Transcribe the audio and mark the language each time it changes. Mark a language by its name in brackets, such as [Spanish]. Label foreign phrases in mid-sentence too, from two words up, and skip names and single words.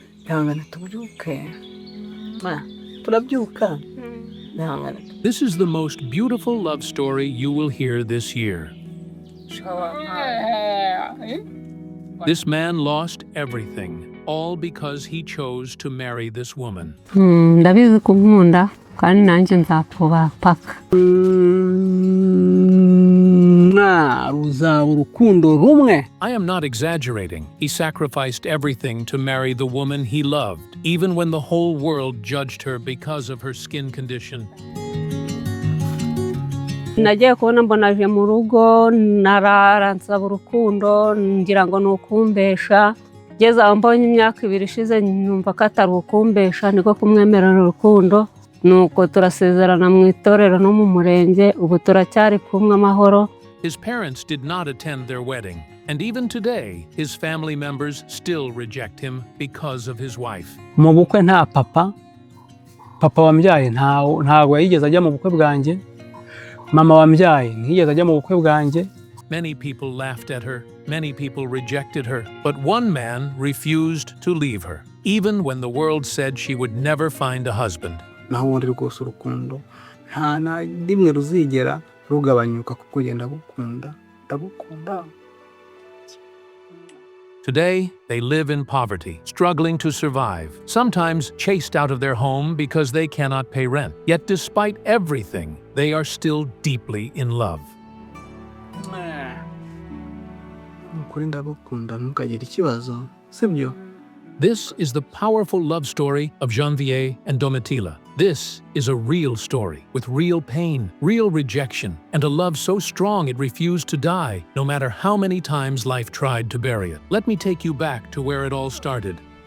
[Kinyarwanda] ihangane tubyuke turabyuka ihangane. [English] This is the most beautiful love story you will hear this year. This man lost everything, all because he chose to marry this woman. [Kinyarwanda] ndabizi kunkunda kandi nanjye nzakubaha paka. Ruzaba urukundo rumwe. [English] I am not exaggerating. He sacrificed everything to marry the woman he loved, even when the whole world judged her because of her skin condition. [Kinyarwanda] Nagiye kubona mbona aje mu rugo narara nsaba urukundo ngira ngo nukumbesha. Ngeze aho mbonye imyaka 2 ishize nyumva ko atari ukumbesha niko kumwemerera urukundo. Nuko turasezerana mu itorero no mu murenge ubu turacyari kumwe amahoro. [English] His parents did not attend their wedding, and even today, his family members still reject him because of his wife. [Kinyarwanda] Mu bukwe nta papa wambyaye ntago yigeze ajya mu bukwe bwanjye. Mama wambyaye ntiyigeze ajya mu bukwe bwanjye. [English] Many people laughed at her, many people rejected her, but one man refused to leave her, even when the world said she would never find a husband. [Kinyarwanda] Naho ubundi rwose urukundo nta na rimwe ruzigera rugabanyuka kuko genda gukunda ndagukunda. [English] Today, they live in poverty, struggling to survive, sometimes chased out of their home because they cannot pay rent. Yet despite everything, they are still deeply in love. [Kinyarwanda] Ukuri ndagukunda ntukagire ikibazo sibyo. [English] This is the powerful love story of Janvier and Domitila. This is a real story with real pain, real rejection, and a love so strong it refused to die, no matter how many times life tried to bury it. Let me take you back to where it all started.